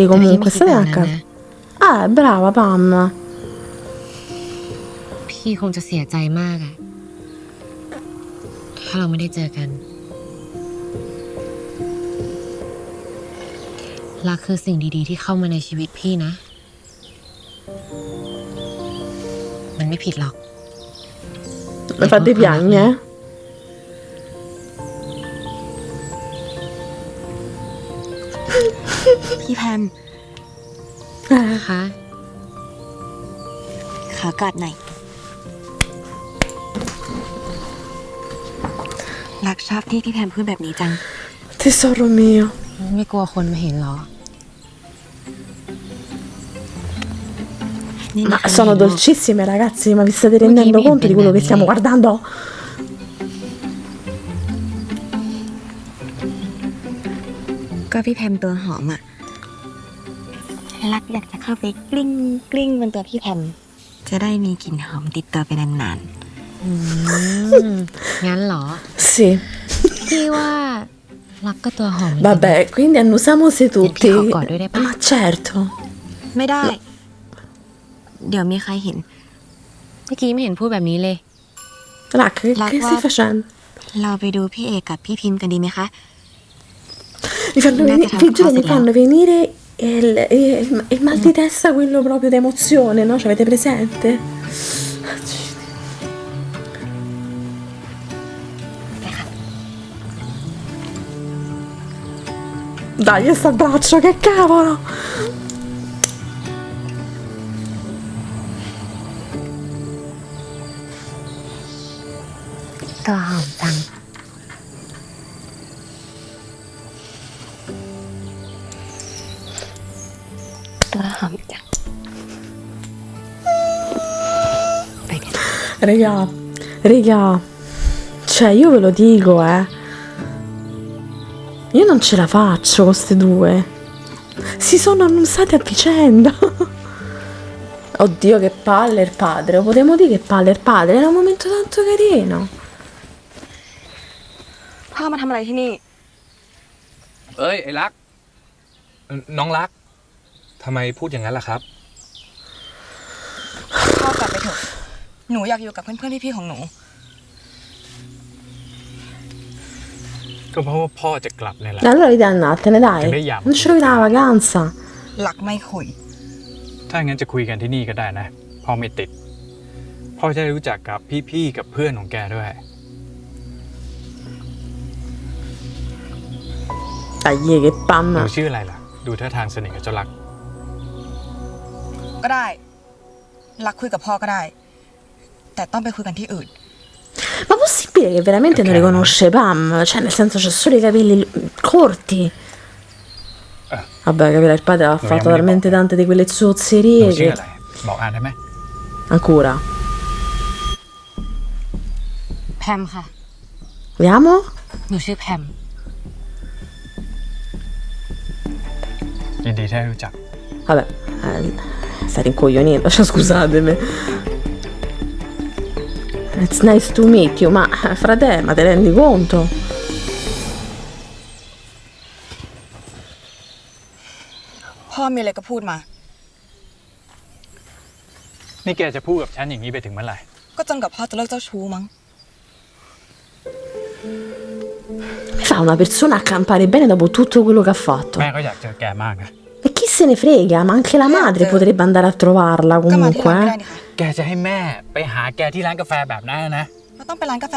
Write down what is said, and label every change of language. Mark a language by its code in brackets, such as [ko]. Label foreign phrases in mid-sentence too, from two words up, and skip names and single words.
[th] แต่พี่ไม่ [it] comunque? [th] คิดแบ [it] State [th] บ [it] a [th] นั้น [it] casa. [th] นะ [it] Ah, brava, Pam. [th] พี่คงจะเสียใจมากอะถ้าเราไม่ได้เจอกัน รักคือสิ่งดีๆที่เข้ามาในชีวิตพี่นะ มันไม่ผิดหรอก [it] Mi fate piangere? [th] พี่แพม คะ ขอกอดหน่อยรักชอบที่พี่แพมพูดแบบนี้จัง [it] Tesoro mio. [th] ไม่กลัวคนมาเห็นหรอ นี่ [it] Ma [th] นะคะ [it] sono dolcissime, ragazzi, ma vi state rendendo conto di quello che stiamo guardando? [th] ก็พี่แพมตัวหอมอะรักอยากจะเข้าไปกลิ้งกลิ้งบนตัวพี่แพมจะได้มีกลิ่นหอมติดตัวไปนาน งั้นเหรอ [it] Sì. [th] พี่ว่ารักก็ตัวหอมเหมือนกัน [it] Vabbè, quindi annusiamosi tutti. Senti, Cocco, dove vai? Ma certo. [th] ๆไม่ได้ เดี๋ยวมีใครเห็น เมื่อกี้ไม่เห็นพูดแบบนี้เลย [it] Rac, che stai facendo? [th] เราไปดูพี่เอกกับพี่พิมพ์กันดีไหมคะ [it] Mi fanno Andate venire, a vi giuro, mi casa, fanno venire il mal di testa, quello proprio d'emozione, no? Ci avete presente? Dai, sto abbraccio, che cavolo! [th] ตัวหอมจัง ตัวหอมจัง [it] Raga, cioè io ve lo dico, io non ce la faccio con queste due. Si sono annusate a vicenda. Oddio, che palle il padre. Lo potremmo dire che palle il padre. Era un momento tanto carino. [th] พ่อมาทำอะไรที่นี่ เอ้ย ไอ้รัก น้องรัก ทำไมพูดอย่างนั้นล่ะครับ พ่อกลับไปเถอะ หนูอยากอยู่กับเพื่อนๆพี่ๆของหนู ก็เพราะว่าพ่อจะกลับเนี่ยแหละ [it] Allora vedi andatene, dai. Vediamo. Non ci rovina la vacanza. [th] หลักไม่คุย ถ้างั้นจะคุยกันที่นี่ก็ได้นะ พ่อไม่ติด พ่อจะได้รู้จักกับพี่ๆกับเพื่อนของแกด้วย [it] Dai, che [th] หนู [it] panna. [th] ชื่ออะไรล่ะ ดูท่าทางสนิทกับเจ้ารัก ก็ได้ หลักคุยกับพ่อก็ได้ แต่ต้องไปคุยกันที่อื่น [it] Ma possibile che veramente non riconosce Pam? Cioè, nel senso, c'ha solo i capelli corti. Vabbè, capirà, il padre ha Vogliamo fatto dire talmente poco. tante di quelle [th] หนู [it] zozzerie [th] ชื่อ [it] che... [th] อะไร บอกอ่านได้ไหม [it] Ancora. [th] แพมค่ะ [it] Vediamo? [th] หนูชื่อแพม ยินดีที่ได้รู้จัก [it] Vabbè, stai rincoglionendo, cioè, scusatemi. [en] It's nice to meet you, [it] ma frate, ma te rendi conto? [th] พ่อมีอะไรก็พูดมา นี่แกจะพูดกับฉันอย่างนี้ไปถึงเมื่อไหร่ ก็จนกับพ่อจะเลิกเจ้าชู้มั้ง [it] Come fa una persona a campare bene dopo tutto quello che ha fatto? [th] แม่ก็อยากเจอแกมากนะ [it] E chi se ne frega, ma anche la madre potrebbe andare a trovarla [th] ก็มาที่ [it] comunque, [th] ร้านไม่ได้ [it] eh. [th] นี่ค่ะ แกจะให้แม่ไปหาแกที่ร้านกาแฟแบบนั้นนะ เราต้องไปร้านกาแฟ